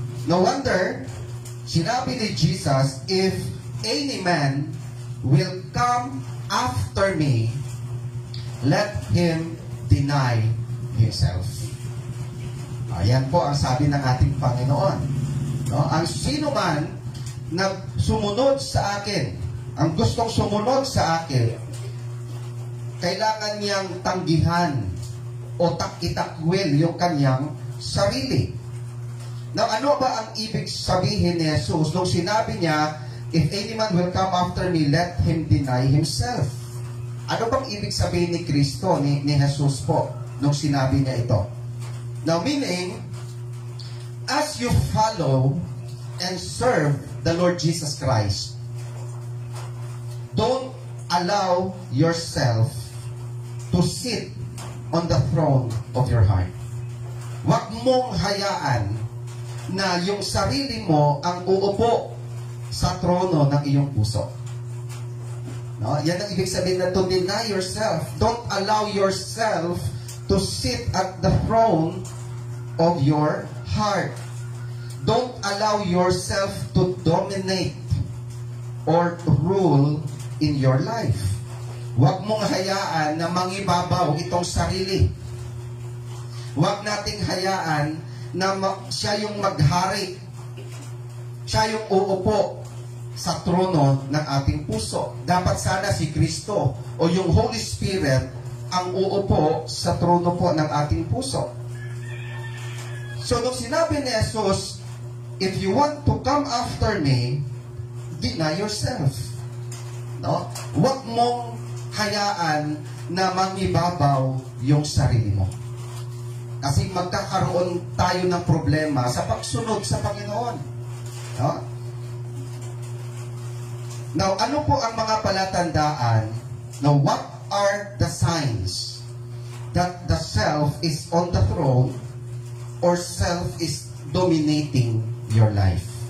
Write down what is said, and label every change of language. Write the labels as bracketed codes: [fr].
[en] No wonder, [tl] sinabi ni Jesus, [en] if any man will come after me, let him deny himself. [tl] Ayan po ang sabi ng ating Panginoon. No? Ang sino man na sumunod sa akin, ang gustong sumunod sa akin, kailangan niyang tanggihan o itakwil yung kanyang sarili. [en] Now, [tl] ano ba ang ibig sabihin ni Jesus nung sinabi niya, [en] if any man will come after me, let him deny himself? [tl] Ano bang ibig sabihin ni Kristo, ni Jesus po, nung sinabi niya ito? [en] Now, meaning, as you follow and serve the Lord Jesus Christ, don't allow yourself to sit on the throne of your heart. [tl] Huwag mong hayaan na yung sarili mo ang uupo sa trono ng iyong puso. No? Yan ang ibig sabihin na [en] to deny yourself. Don't allow yourself to sit at the throne of your heart. Don't allow yourself to dominate or rule in your life. [tl] Huwag mong hayaan na mangibabaw itong sarili. Huwag nating hayaan na siya yung maghari. Siya yung uupo sa trono ng ating puso. Dapat sana si Kristo o yung Holy Spirit ang uupo sa trono po ng ating puso. [en] So, [tl] nung sinabi ni Jesus, [en] if you want to come after me, deny yourself. [tl] No? Huwag mong hayaan na mangibabaw yung sarili mo. Kasi magkakaroon tayo ng problema sa pagsunod sa Panginoon. No? Now, ano po ang mga palatandaan? [en] Now, what are the signs that the self is on the throne or self is dominating your life?